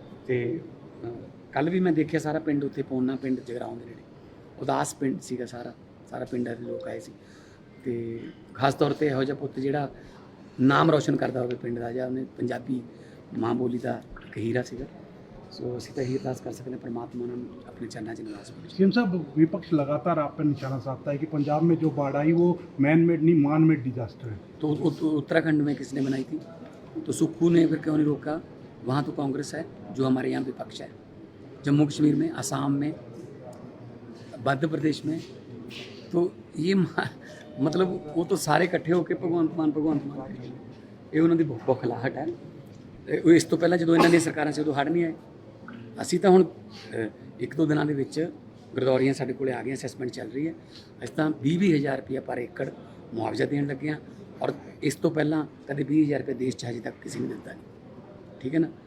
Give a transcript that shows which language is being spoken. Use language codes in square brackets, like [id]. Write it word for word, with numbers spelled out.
[pa] ਤੇ ਕੱਲ ਵੀ ਮੈਂ ਦੇਖਿਆ ਸਾਰਾ ਪਿੰਡ ਉੱਥੇ, ਪੌਨਾ ਪਿੰਡ ਜਗਰਾਉਂ ਦੇ ਨੇੜੇ ਉਦਾਸ ਪਿੰਡ ਸੀਗਾ, ਸਾਰਾ ਸਾਰਾ ਪਿੰਡ ਦੇ ਲੋਕ ਆਏ ਸੀ। ਤੇ ਖਾਸ ਤੌਰ ਤੇ ਇਹੋ ਜਿਹਾ ਪੁੱਤ ਜਿਹੜਾ ਨਾਮ ਰੌਸ਼ਨ ਕਰਦਾ ਹੋਵੇ ਪਿੰਡ ਦਾ, ਜਾਂ ਉਹਨੇ ਪੰਜਾਬੀ ਮਾਂ ਬੋਲੀ ਦਾ ਇੱਕ ਹੀਰਾ ਸੀਗਾ। ਸੋ ਅਸੀਂ ਤਾਂ ਇਹੀ ਅਰਦਾਸ ਕਰ ਸਕਦੇ ਹਾਂ ਪ੍ਰਮਾਤਮਾ ਨੂੰ ਆਪਣੇ ਚਰਨਾਂ 'ਚ ਨਿਵਾਸ ਬਖਸ਼ੇ। [hi] सीएम साहब, विपक्ष लगातार आप पर निशाना साधता है कि पंजाब में जो बाढ़ आई वो मैन मेड नहीं मान मेड डिजास्टर है। तो उ- उ- उत्तराखंड में किसने बनाई थी? तो सुक्खू ने फिर क्यों नहीं रोका? वहाँ तो कांग्रेस है जो हमारे यहाँ विपक्ष है। जम्मू कश्मीर में, असम में, मध्य प्रदेश में तो ये मा- मतलब वो तो सारे इकट्ठे होके भगवंत मान भगवंत मान करी जांदे। [pa] ਇਹ ਉਹਨਾਂ ਦੀ ਬੁ- ਬੁਖਲਾਹਟ ਹੈ। ਇਹ- ਉਹ ਇਸ ਤੋਂ ਪਹਿਲਾਂ ਜਦੋਂ ਇਹਨਾਂ ਦੀਆਂ ਸਰਕਾਰਾਂ ਸੀ ਉਦੋਂ ਹੜ੍ਹ ਨਹੀਂ ਆਏ। ਅਸੀਂ ਤਾਂ ਹੁਣ ਅ, ਇੱਕ ਦੋ ਦਿਨਾਂ ਦੇ ਵਿੱਚ ਗਰਦੌਰੀਆਂ ਸਾਡੇ ਕੋਲੇ ਆ ਗਈਆਂ, ਅਸੈਸਮੈਂਟ ਚੱਲ ਰਹੀ ਹੈ। ਅਸੀਂ ਤਾਂ ਵੀਹ ਵੀਹ ਹਜ਼ਾਰ ਰੁਪਇਆ ਪਰ ਏਕੜ ਮੁਆਵਜ਼ਾ ਦੇਣ ਲੱਗੇ ਹਾਂ, ਔਰ ਇਸ ਤੋਂ ਪਹਿਲਾਂ ਕਦੇ ਵੀਹ ਹਜ਼ਾਰ ਰੁਪਏ ਦੇਸ਼ 'ਚ ਹਜੇ ਤੱਕ ਕਿਸੇ ਨੇ ਦਿੱਤਾ ਨਹੀਂ, ਠੀਕ ਹੈ ਨਾ।